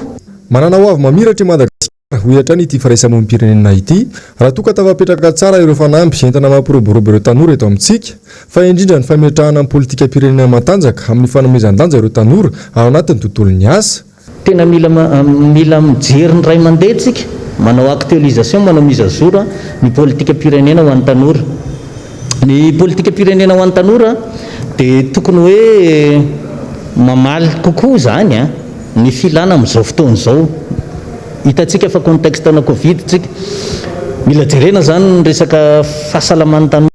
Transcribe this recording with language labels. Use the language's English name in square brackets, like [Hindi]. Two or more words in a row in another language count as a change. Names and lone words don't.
[Malagasy] Manana ho avy mamiratra i Madagasikara ho atrany ity firaisamonim-pirenena ity raha toka tafapetraka tsara ireo fanampy entana mampiroborobo ireo tanora eto amintsika fa indrindra ny fametrahana amin'ny politika pirenena matanjaka amin'ny fanomezan-danja ireo tanora ao anatin'ny tontolon'ny asa. Tena mila mijery ny ray mandeha tsika manao actualisation manao [French] mise à jour [Malagasy] ny politika pirenena ho an'ny tanora. Ny politika pirenena ho an'ny tanora dia tokony hoe mamaly kokoa zany ny filana amin'izao fotoana izao. Hitantsika fa contexte na covid tsika mila jerena zany ny resaka fahasalaman'ny tanora.